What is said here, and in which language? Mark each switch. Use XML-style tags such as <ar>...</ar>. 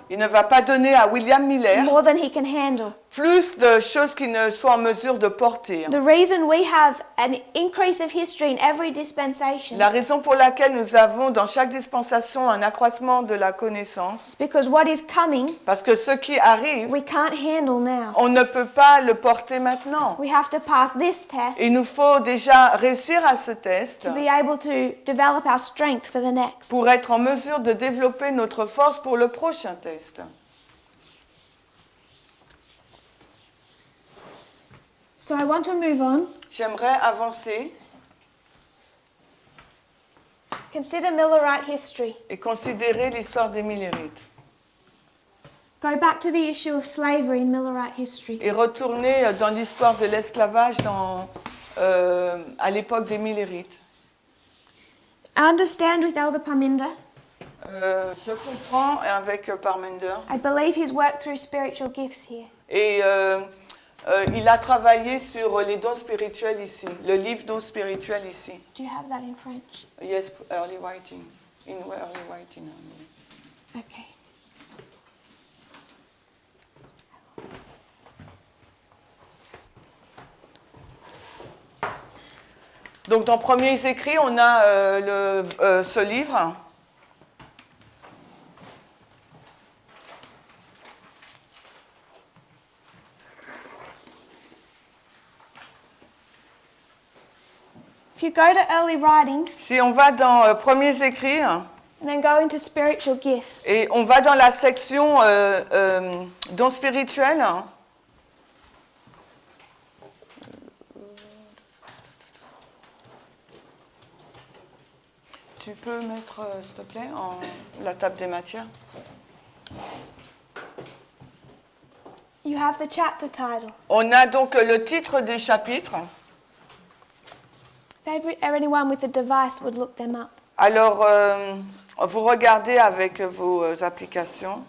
<fr>Il ne va pas donner à William Miller</fr> <en>more than he can handle.</en> <fr>plus de choses qu'il ne soit en mesure de porter.</fr> <en>The reason we have an increase of history in every dispensation</en> <fr>La raison pour laquelle nous avons dans chaque dispensation un accroissement de la connaissance,</fr> <en>is because what is coming,</en> <fr>parce que ce qui arrive,</fr> <en>we can't handle now.</en> <fr>on ne peut pas le porter maintenant.</fr> <en>We have to pass this test</en> <fr>Il nous faut déjà réussir à ce test</fr> <en>to be able to develop our strength for the next.</en> <fr>pour être en mesure de développer notre force pour le prochain test.</fr> <en>So I want to move on.</en> <fr>J'aimerais avancer</fr> <en>Consider Millerite history.</en> <fr>et considérer l'histoire des Millérites</fr> <en>Go back to the issue of slavery in Millerite history.</en> <fr>et retourner dans l'histoire de l'esclavage à l'époque des Millérites.</fr> <en>I understand with Elder Parminder.</en> <fr>Je comprends avec Parmender</fr> <en>I believe he's worked through spiritual gifts here.</en> <fr>et il a travaillé sur les dons spirituels ici, le livre dons spirituels ici.</fr> <en>Do you have that in French? Yes, early writing. In early writing. I mean. Okay.</en> <fr>Donc dans Premiers Écrits, on a ce livre.</fr> <en>If you go to early writings</en> <fr>Si on va dans Premiers Écrits</fr> <en>and then go into spiritual gifts,</en> <fr>et on va dans la section dons spirituels, tu peux mettre, s'il te plaît, la table des matières.</fr> <en>you have the chapter title.</en> <fr>On a donc le titre des chapitres.</fr> <en>If anyone with a device would look them up.</en> <fr>Alors, vous regardez avec vos applications.</fr>